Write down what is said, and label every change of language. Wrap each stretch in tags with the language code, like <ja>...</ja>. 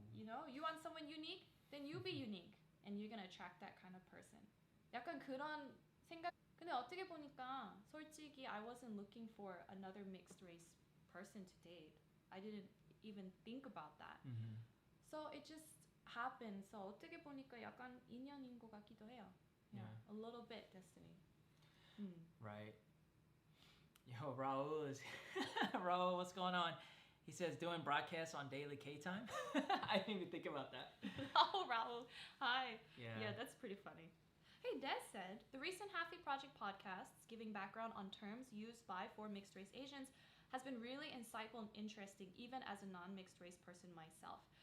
<en>You know, you want someone unique, then you be unique, and you're gonna attract that kind of person.</en> <ko>약간 그런 생각. 근데 어떻게 보니까 솔직히</ko> <en>I wasn't looking for another mixed race person to date. I didn't even think about that. So it just happened.</en> <ko>So 어떻게 보니까 약간 인연인 것 같기도 해요.</ko> <en>Yeah, a little bit destiny. Right. Yo, Raul is Raul, what's going on? He says doing broadcasts on daily K time. I didn't even think about that. Oh, Raul. Hi. Yeah, that's pretty funny. Hey, Des said, the recent Halfie Project podcasts giving background on terms used by for mixed race Asians has been really insightful and interesting, even as a non-mixed race person myself.</en>